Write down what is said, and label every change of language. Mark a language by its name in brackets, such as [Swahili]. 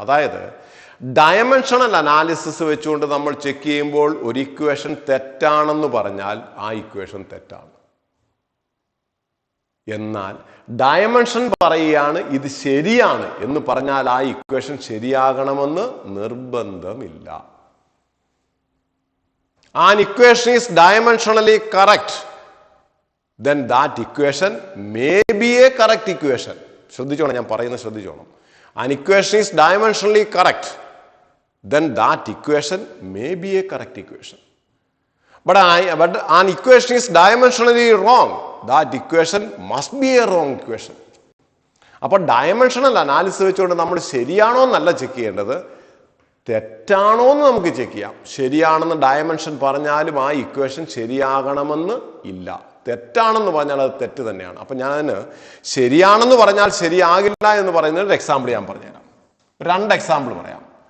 [Malayalam] അതായത് dimensional analysis വെച്ചുകൊണ്ട് നമ്മൾ ചെക്ക് ചെയ്യുമ്പോൾ ഒരു ഇക്വേഷൻ തെറ്റാണെന്ന് പറഞ്ഞാൽ ആ ഇക്വേഷൻ തെറ്റാണ്. എന്നാൽ ഡയമെൻഷൻ പറയുകയാണ് ഇത് ശരിയാണ് എന്ന് പറഞ്ഞാൽ ആ ഇക്വേഷൻ ശരിയാകണമെന്ന് നിർബന്ധമില്ല. [English] An equation is dimensionally correct, then that equation may be a correct equation. [Malayalam] ശ്രദ്ധിച്ചോണം, ഞാൻ പറയുന്നത് ശ്രദ്ധിച്ചോണം. [English] An equation is dimensionally correct, then that equation may be a correct equation. But an equation is dimensionally wrong, that equation must be a wrong equation. [Malayalam] അപ്പോൾ dimensional analysis വെച്ചുകൊണ്ട് നമ്മൾ ശരിയാണോ എന്നല്ല check ചെയ്യേണ്ടത്, തെറ്റാണോ എന്ന് നമുക്ക് ചെക്ക് ചെയ്യാം. ശരിയാണെന്ന് ഡയമെൻഷൻ പറഞ്ഞാലും ആ ഇക്വേഷൻ ശരിയാകണമെന്ന് ഇല്ല. തെറ്റാണെന്ന് പറഞ്ഞാൽ അത് തെറ്റ് തന്നെയാണ്. അപ്പം ഞാൻ ശരിയാണെന്ന് പറഞ്ഞാൽ ശരിയാകില്ല എന്ന് പറയുന്ന ഒരു എക്സാമ്പിൾ ഞാൻ പറഞ്ഞുതരാം. 2 എക്സാമ്പിൾ പറയാം.